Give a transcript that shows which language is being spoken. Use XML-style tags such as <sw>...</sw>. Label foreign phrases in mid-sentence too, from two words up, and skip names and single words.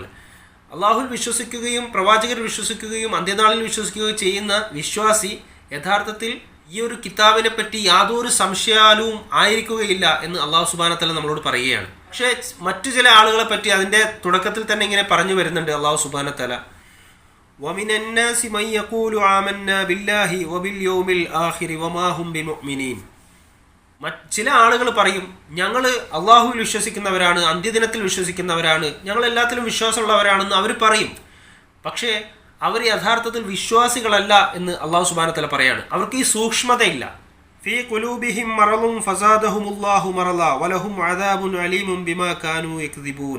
<ml>അള്ളാഹുവിൽ വിശ്വസിക്കുകയും പ്രവാചകർ വിശ്വസിക്കുകയും അന്ത്യനാളിൽ വിശ്വസിക്കുകയും ചെയ്യുന്ന വിശ്വാസി യഥാർത്ഥത്തിൽ ഈ ഒരു കിതാബിനെ പറ്റി യാതൊരു സംശയാലുവും ആയിരിക്കുകയില്ല എന്ന് അള്ളാഹു</ml> <ar>سبحانه وتعالى</ar> <ml>നമ്മളോട് പറയുകയാണ്. പക്ഷേ മറ്റു ചില ആളുകളെ പറ്റി അതിൻ്റെ തുടക്കത്തിൽ തന്നെ ഇങ്ങനെ പറഞ്ഞു വരുന്നുണ്ട് അള്ളാഹു</ml> <ar>سبحانه وتعالى, وَمِنَ النَّاسِ مَن يَقُولُ آمَنَّا بِاللَّهِ وَبِالْيَوْمِ الْآخِرِ وَمَا هُمْ بِمُؤْمِنِينَ.</ar> <ml>ചില ആളുകൾ പറയും, ഞങ്ങൾ അള്ളാഹുവിൽ വിശ്വസിക്കുന്നവരാണ്, അന്ത്യദിനത്തിൽ വിശ്വസിക്കുന്നവരാണ്, ഞങ്ങൾ എല്ലാത്തിലും വിശ്വാസമുള്ളവരാണെന്ന് അവർ പറയും. പക്ഷേ അവർ യഥാർത്ഥത്തിൽ വിശ്വാസികളല്ല എന്ന് അള്ളാഹു</ml> <ar>سبحانه وتعالى</ar> <ml>പറയാണ്. അവർക്ക് ഈ സൂക്ഷ്മതയില്ല.</ml> <ar>في قلوبهم مرض فزادهم الله مرضا ولهم عذاب أليم بما كانوا يكذبون.</ar>